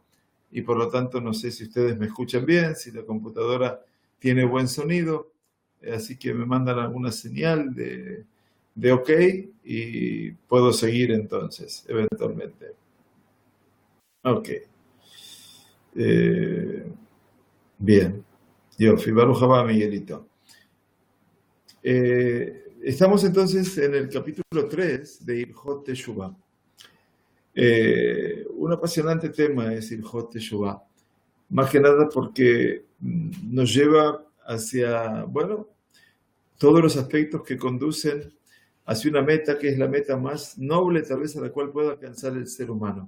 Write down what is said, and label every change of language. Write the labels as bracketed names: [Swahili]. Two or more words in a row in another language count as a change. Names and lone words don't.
[Spanish] Y por lo tanto no sé si ustedes me escuchan bien, si la computadora tiene buen sonido, así que me mandan alguna señal de OK y puedo seguir entonces, eventualmente. OK. Bien. [Hebrew] יופי, ברוך הבא, Miguelito. [Spanish] Estamos entonces en el capítulo 3 de Ilhot Teshuvah. Un apasionante tema es Ilhot Teshuvah, más que nada porque nos lleva hacia, todos los aspectos que conducen hacia una meta que es la meta más noble tal vez a la cual pueda alcanzar el ser humano.